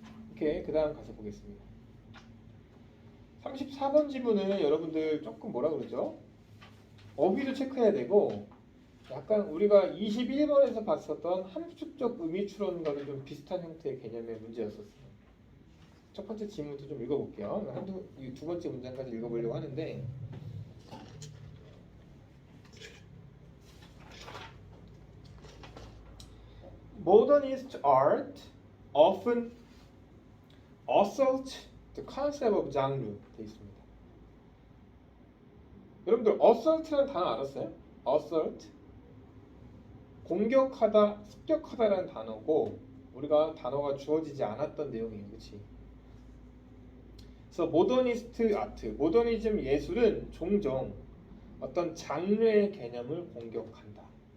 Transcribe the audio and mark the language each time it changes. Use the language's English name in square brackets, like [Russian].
[Korean] 이렇게 그 다음 가서 보겠습니다. 34번 지문은 여러분들 조금 뭐라 그러죠? 어휘도 체크해야 되고 약간 우리가 21번에서 봤었던 함축적 의미 추론과는 좀 비슷한 형태의 개념의 문제였었어요. 첫 번째 지문부터 좀 읽어볼게요. 두 번째 문장까지 읽어보려고 하는데 [English] Modernist art often assault the concept of genre [Korean] 돼 있습니다. 여러분들 assault라는 단어 알았어요? assault 공격하다, 습격하다라는 단어고 우리가 단어가 주어지지 않았던 내용이에요, 그렇지? 그래서 모더니스트 아트, 모더니즘 예술은 종종 어떤 장르의 개념을 공격한다.